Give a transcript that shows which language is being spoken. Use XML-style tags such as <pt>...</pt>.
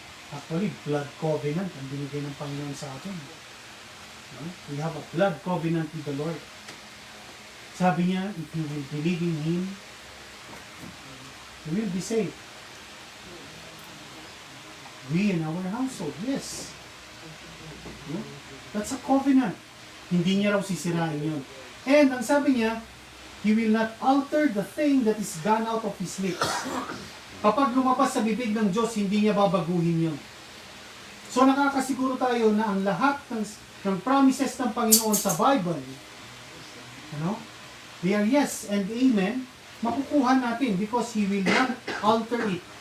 <tl>Actually, blood covenant ang binigay ng Panginoon sa atin.</tl> <en>We have a blood covenant with the Lord.</en> <tl>Sabi niya,</tl> <en>if you will believe in Him, you will be saved. We and our household. Yes. No? That's a covenant.</en> <tl>Hindi niya raw sisirain yun.</tl> <en>And</en> <tl>ang sabi niya,</tl> <en>He will not alter the thing that is gone out of His lips.</en> <tl>Kapag lumabas sa bibig ng Diyos, hindi niya babaguhin yun. So nakakasiguro tayo na ang lahat ng promises ng Panginoon sa Bible,</tl> <en>they are yes and amen,</en> <tl>makukuha natin</tl> <en>because He will not alter it.</en>